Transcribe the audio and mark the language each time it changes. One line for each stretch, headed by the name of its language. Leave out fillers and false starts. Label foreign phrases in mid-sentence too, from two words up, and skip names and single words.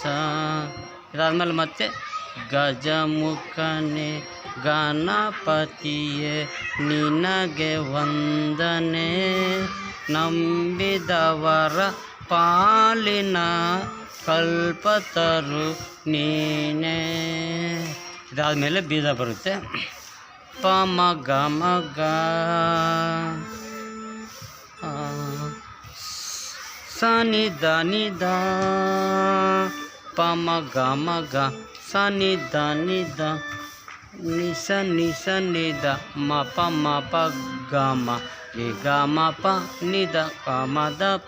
Kannada: ಇದಾದಮೇಲೆ ಮತ್ತೆ ಗಜಮುಖನೇ ಗಣಪತಿಯೇ ನಿನಗೆ ವಂದನೆ. ನಂಬಿದವರ ಪಾಲಿನ ಕಲ್ಪತರು ನೀನೇ. ಇದಾದಮೇಲೆ ಬೀಜ ಬರುತ್ತೆ. ಪ ಮ ಗ ಮ ಗ ಸ ನಿ ದ ನಿ ದ, ಪ ಮ ಗ ಮ ಗ ಸ ನಿ ದ ನಿ ದ, ನಿ ಸ ನಿ ಸ ನಿ ದ ಮ ಪ ಗ ಮ ರಿ ಗ ಮ ಪ ನಿ ದ ಪ ಮ ದ ಪ.